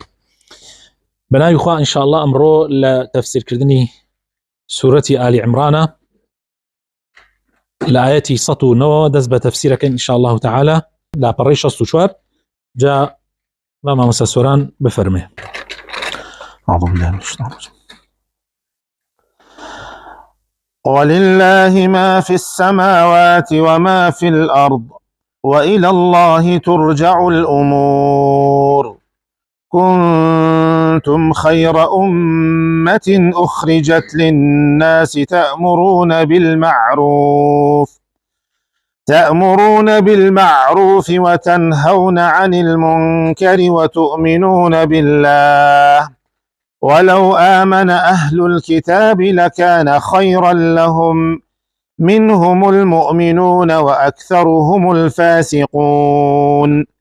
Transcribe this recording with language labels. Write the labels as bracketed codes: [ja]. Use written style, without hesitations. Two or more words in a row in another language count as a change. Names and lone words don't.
[ckb] بناوی خوا ئینشاءالله ئەمڕۆ لە تەفسیرکردنی سوورەتی ئالی عیمرانە لە ئایەتی 109 دەست بە تەفسیرەکەین [ar] ئینشاءالله تعالی [ckb] لاپەڕەی 64. جا مامۆستا سۆران بفەرمێ. [ar] أعوذ بالله من الشيطان الرجيم. ولله ما في السماوات وما في الأرض وإلى الله ترجع الأمور كنتم خير أمة أخرجت للناس تأمرون بالمعروف وتنهون عن المنكر وتؤمنون بالله ولو آمن أهل الكتاب لكان خيرا لهم منهم المؤمنون وأكثرهم الفاسقون